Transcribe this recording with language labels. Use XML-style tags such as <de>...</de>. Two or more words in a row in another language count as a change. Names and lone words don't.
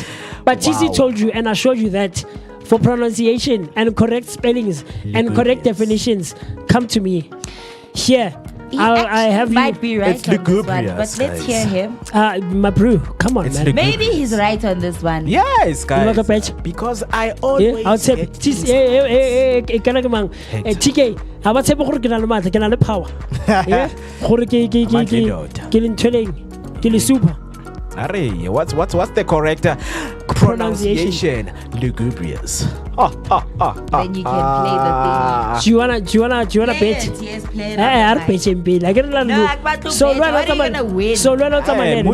<en>But TC told you and assured you that for pronunciation and correct spellings and correct definitions, come to me. Here. I have might you. be right It's on this one, lugubrious, but let's hear guys. him. My brew, come on, It's man. lugubrious. Maybe he's right on this one. Yes, You like a guys. patch? Because I always I'll say get TC things-</en> <st>kana ke mang TK ha ba tsebe gore ke na le matla ke na le</st> <en>power yeah</en> <st>gore ke le ntweleng ke le super.</st> <en>Array, what's the correct pronunciation? Lugubrious. Then you can play the thing. Do you wanna bet? Yes, play it. I bet in bill. I get a No, I want to bet. What are you gonna win? So when I come Hey,</en>